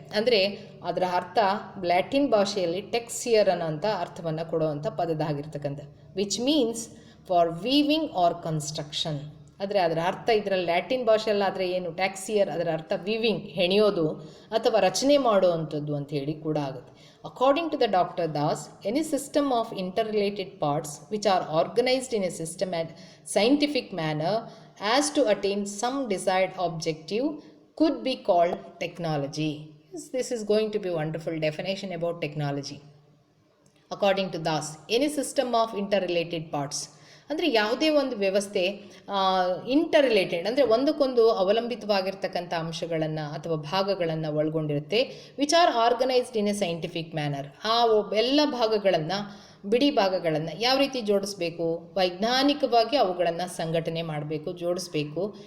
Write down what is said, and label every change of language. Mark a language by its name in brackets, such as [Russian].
[Kannada] ಅಂದರೆ ಅದರ ಅರ್ಥ ಲ್ಯಾಟಿನ್ ಭಾಷೆಯಲ್ಲಿ ಟೆಕ್ಸಿಯರ್ ಅನ್ನೋಂಥ ಅರ್ಥವನ್ನು ಕೊಡುವಂಥ ಪದದಾಗಿರ್ತಕ್ಕಂಥ, [English] Which means for weaving or construction. [Kannada] ಆದರೆ ಅದರ ಅರ್ಥ ಇದರಲ್ಲಿ ಲ್ಯಾಟಿನ್ ಭಾಷೆಯಲ್ಲಾದರೆ ಏನು ಟ್ಯಾಕ್ಸಿಯರ್, ಅದರ ಅರ್ಥ ವೀವಿಂಗ್, ಹೆಣೆಯೋದು ಅಥವಾ ರಚನೆ ಮಾಡುವಂಥದ್ದು ಅಂತ ಹೇಳಿ ಕೂಡ ಆಗುತ್ತೆ. [English] According to the Dr. Das, any system of interrelated parts which are organized in a system and scientific manner as to attain some desired objective could be called technology. This is going to be a wonderful definition about technology. According to Das, any system of interrelated parts. [Kannada] ಅಂದರೆ ಯಾವುದೇ ಒಂದು ವ್ಯವಸ್ಥೆ inter related ಅಂದರೆ ಒಂದಕ್ಕೊಂದು ಅವಲಂಬಿತವಾಗಿರ್ತಕ್ಕಂಥ ಅಂಶಗಳನ್ನು ಅಥವಾ ಭಾಗಗಳನ್ನು ಒಳಗೊಂಡಿರುತ್ತೆ. [English] Which are organised in a scientific manner. [Kannada] ಆ ಎಲ್ಲ ಭಾಗಗಳನ್ನು, ಬಿಡಿ ಭಾಗಗಳನ್ನು ಯಾವ ರೀತಿ ಜೋಡಿಸ್ಬೇಕು? ವೈಜ್ಞಾನಿಕವಾಗಿ ಅವುಗಳನ್ನು ಸಂಘಟನೆ ಮಾಡಬೇಕು, ಜೋಡಿಸ್ಬೇಕು.